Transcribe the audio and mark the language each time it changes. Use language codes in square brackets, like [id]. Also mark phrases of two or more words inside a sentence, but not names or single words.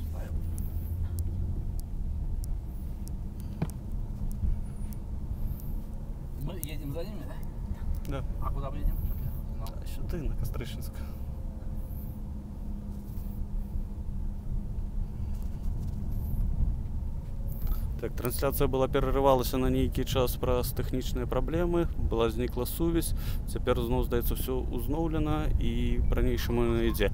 [ru] Мы едем за ними, да? Да. А куда мы едем? Сюда, на Кострышинск. [be] Так, трансляцыя была перарывалася на нейкі час праз тэхнічныя праблемы, была знікла сувязь, цяпер зноў здаецца ўсё ўзноўлена і па-ранейшаму ідзе.